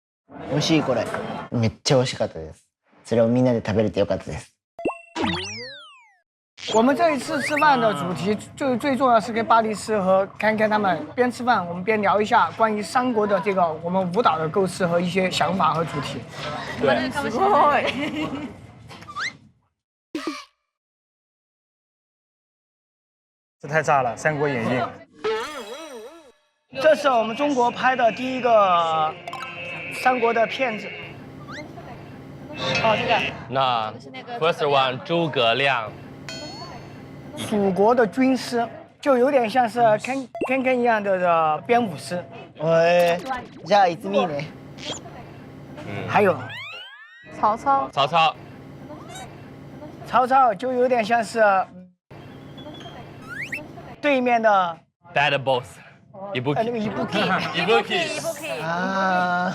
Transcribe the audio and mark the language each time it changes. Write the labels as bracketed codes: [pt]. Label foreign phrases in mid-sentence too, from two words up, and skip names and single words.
[ja] 美味しいこれ。めっちゃ美味しかったです。それをみんなで食べれてよかったです。 [zh] 我们这一次吃饭的主题最重要是跟巴黎斯和看看他们边吃饭，我们边聊一下关于三国的这个我们舞蹈的构思和一些想法和主题。 [ja] 对，すごい。 [zh] 这太炸了，《三国演义》。这是我们中国拍的第一个三国的片子。哦，这个。那 [en] first one [zh] 诸葛亮。蜀国的军师，就有点像是Ken 一样的编舞师。 [ja] じゃあいつみね。 [zh] 还有曹操。曹操就有点像是对面的 [en] Bad Boss。 [zh] 那个Ibuki。啊。